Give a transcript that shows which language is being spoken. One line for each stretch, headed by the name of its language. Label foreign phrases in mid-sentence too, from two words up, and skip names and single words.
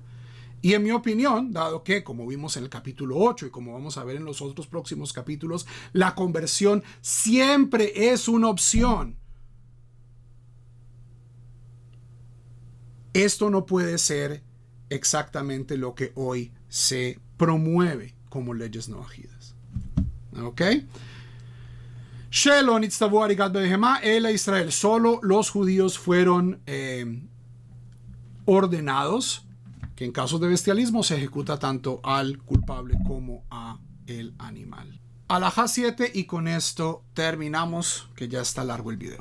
Spanish: Y en mi opinión, dado que, como vimos en el capítulo 8 y como vamos a ver en los otros próximos capítulos, la conversión siempre es una opción. Esto no puede ser exactamente lo que hoy se promueve como leyes noajidas.
Hebrew: ¿Ok? שלא נצטוו הריגת בהמה אלא ישראל.
Spanish: Solo los judíos fueron ordenados que en casos de bestialismo se ejecuta tanto al culpable como a el animal. Alajá 7, y con esto terminamos, que ya está largo el video.